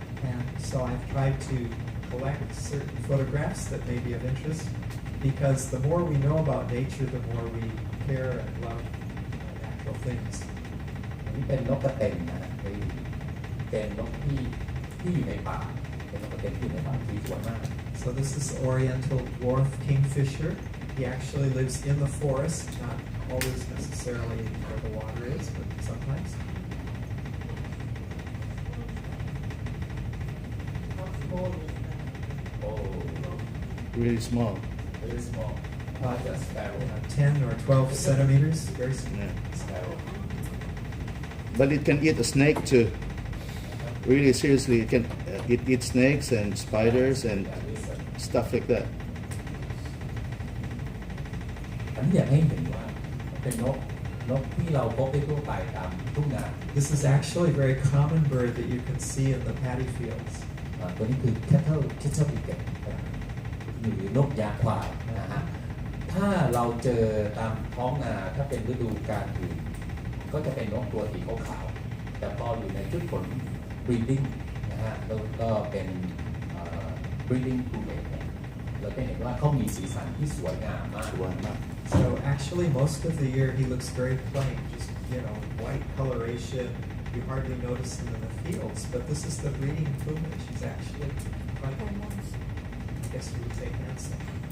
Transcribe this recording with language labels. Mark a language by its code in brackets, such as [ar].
[en] And so I've tried to collect certain photographs that may be of interest, because the more we know about nature, the more we care and love natural things. [th] อันนี้เป็นนกกระเต็นนะเป็นนกที่อยู่ในป่าเป็นนกกระเต็นที่อยู่ในป่าที่สวยมาก [en] So this is Oriental dwarf kingfisher. He actually lives in the forest, not always necessarily where the water is, but sometimes. Oh, really small. very small. Like a sparrow. 10 or 12 centimeters, very small. Yeah. Sparrow. But it can eat a snake too. Really seriously, it eats snakes and spiders and stuff like that. [th] อันนี้อยากให้เห็นว่าเป็นนกที่เราพบได้ทั่วไปตามทุ่งนา [en] This is actually a very common bird that you can see in the paddy fields. [th] ตัวนี้คือ cattle pigeon หรือนกยางควายนะฮะถ้าเราเจอตามท้องนาถ้าเป็นฤดูกาลอื่นก็จะเป็นนกตัวสีขาวๆแต่พออยู่ในชุดฝน breeding นะฮะก็เป็น breeding plumage เนี่ยเราจะเห็นว่าเขามีสีสันที่สวยงามมาก [en] So actually, most of the year he looks very plain, just white coloration. You hardly notice him in the fields, but this is the breeding plumage. He's actually quite, I guess you would say, handsome.